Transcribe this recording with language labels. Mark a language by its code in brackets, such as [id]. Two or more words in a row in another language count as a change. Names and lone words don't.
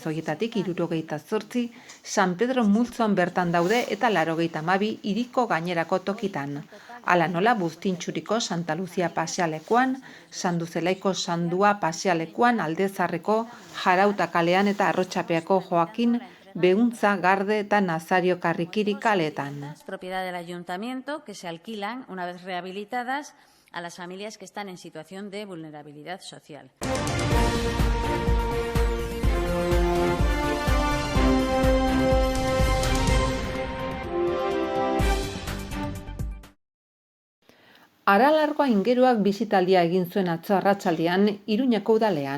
[eu] Hoietatik 78 San Pedro multzoan bertan daude eta 92 hiriko gainerako tokitan. Hala nola Buztintxuriko Santa Lucia pasealekuan, Sanduzelaiko Sandua pasealekuan, Aldezarreko Jarauta kalean eta Arrotxapeako Joakin Behuntza, Garde eta Nazario Karrikiri kaletan. [es] Propiedad del ayuntamiento que se alquilan una vez rehabilitadas a las familias que están en situación de vulnerabilidad social. [eu] Aralargo aingeruak bisitaldia egin zuen atzo arratsaldean Iruñeko udalean.